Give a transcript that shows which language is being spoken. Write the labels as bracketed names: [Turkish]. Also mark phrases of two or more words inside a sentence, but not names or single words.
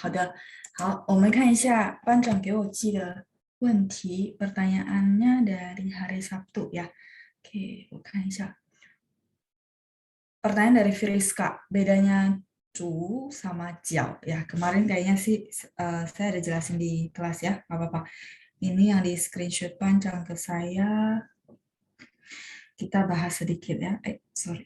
[Chinese] 好的，好，我们看一下班长给我寄的问题 ， [Indonesian] pertanyaannya dari hari Sabtu ya. Oke, [Chinese] 我看一下。 [Indonesian] Pertanyaan dari Friska, bedanya cu sama jiao ya. Kemarin kayaknya sih saya ada jelasin di kelas ya, nggak apa-apa. Ini yang di screenshot panjang ke saya. Kita bahas sedikit ya. Sorry.